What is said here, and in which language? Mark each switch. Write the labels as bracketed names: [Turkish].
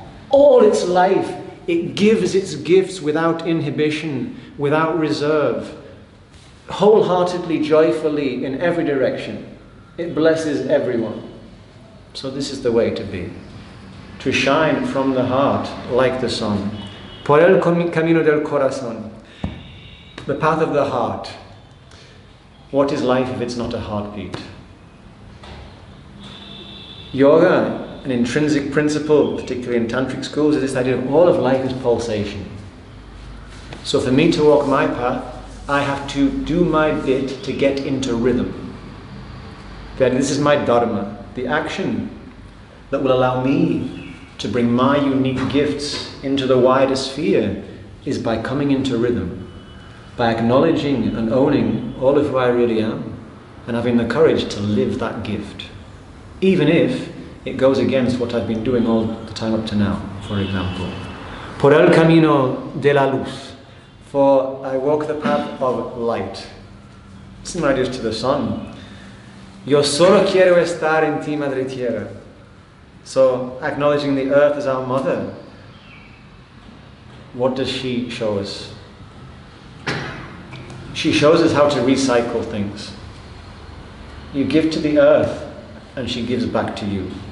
[English] All its life, it gives its gifts without inhibition, without reserve, wholeheartedly, joyfully, in every direction. It blesses everyone. So this is the way to be. To shine from the heart like the sun. [Spanish] Por el camino del corazón. [English] The path of the heart. What is life if it's not a heartbeat? Yoga, an intrinsic principle, particularly in tantric schools, is this idea of all of life is pulsation. So for me to walk my path, I have to do my bit to get into rhythm. This is my dharma, the action that will allow me to bring my unique gifts into the wider sphere is by coming into rhythm, by acknowledging and owning all of who I really am and having the courage to live that gift, even if it goes against what I've been doing all the time up to now, for example. [Spanish] Por el camino de la luz, [English] for I walk the path of light. Similar it is to the sun. [Spanish] Yo solo quiero estar en ti, madre tierra. [English] So, acknowledging the earth as our mother, what does she show us? She shows us how to recycle things. You give to the earth, and she gives back to you.